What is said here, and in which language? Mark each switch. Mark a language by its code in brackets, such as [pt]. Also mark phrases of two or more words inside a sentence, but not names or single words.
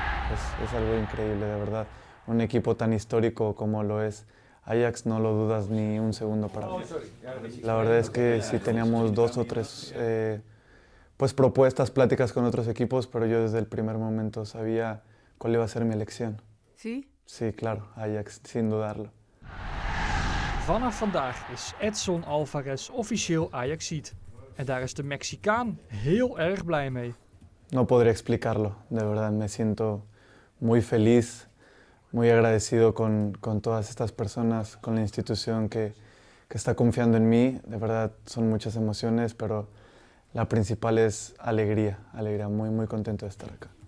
[es] Es algo increíble, de verdad. Un equipo tan histórico como lo es Ajax, no lo dudas ni un segundo para mí. La verdad es que sí teníamos dos o tres pues propuestas, pláticas con otros equipos, pero yo desde el primer momento sabía cuál iba a ser mi elección. ¿Sí? Sí, claro, Ajax, sin dudarlo. [nl] Vanaf vandaag is Edson Alvarez officieel Ajaxiet. En daar is de Mexicaan heel erg blij mee. [es] No podría explicarlo, de verdad, me siento muy feliz, muy agradecido con todas estas personas, con la institución que está confiando en mí. De verdad, son muchas emociones, pero la principal es alegría, alegría, muy, muy contento de estar acá.